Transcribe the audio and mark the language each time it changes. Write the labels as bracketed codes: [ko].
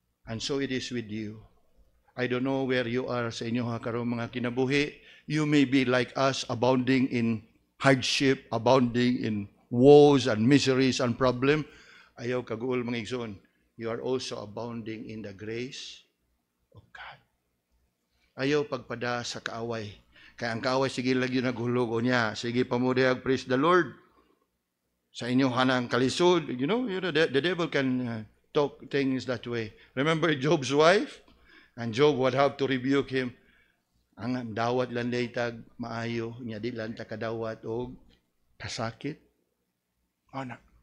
[en] And so it is with you. I don't know where you are [ceb] sa inyo karong mga kinabuhi. [en] You may be like us, abounding in hardship, abounding in woes and miseries and problems. [ceb] Ayaw kaguol mga igsoon. [en] You are also abounding in the grace of God. [ceb] Ayaw pagpada sa kaaway. Kaya ang kaaway, sige lagi naghulog o niya. Sige pamudiyag, [en] praise the Lord. [ceb] Sa inyo hanang kalisod. [en] You know the devil can talk things that way. Remember Job's wife? And Job would have to rebuke him. [ceb] Ang dawat lang tag maayo, nya di lang ta kadawat og kasakit. Ana.